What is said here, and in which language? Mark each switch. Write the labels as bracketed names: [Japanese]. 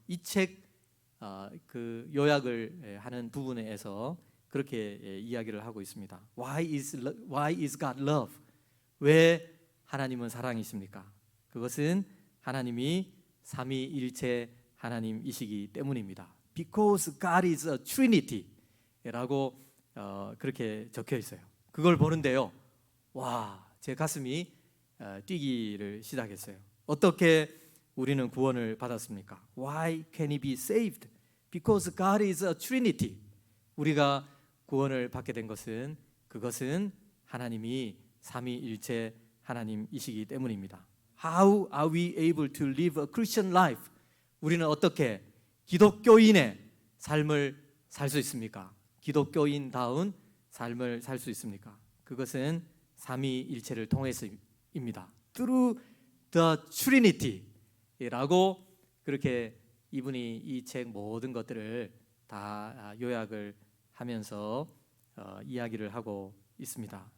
[Korean] 이 책 그 요약을 하는 부분에서 그렇게 이야기를 하고 있습니다. [English] Why is God love? [Korean] 왜 하나님은 사랑이십니까? 그것은 하나님이 삼위일체 하나님이시기 때문입니다. [English] Because God is a Trinity라고 [Korean] 그렇게 적혀 있어요. 그걸 보는데요, 와, 제 가슴이 뛰기를 시작했어요. 어떻게 우리는 구원을 받았습니까? [English] Why can he be saved? Because God is a Trinity. [Korean] 우리가 구원을 받게 된 것은 그것은 하나님이 삼위일체 하나님이시기 때문입니다. [English] How are we able to live a Christian life? [Korean] 우리는 어떻게 기독교인의 삶을 살 수 있습니까? 기독교인다운 삶을 살 수 있습니까? 그것은 삼위일체를 통해서입니다. [English] Through the Trinity [Korean] 라고 그렇게 이분이 이 책 모든 것들을 다 요약을 하면서 이야기를 하고 있습니다.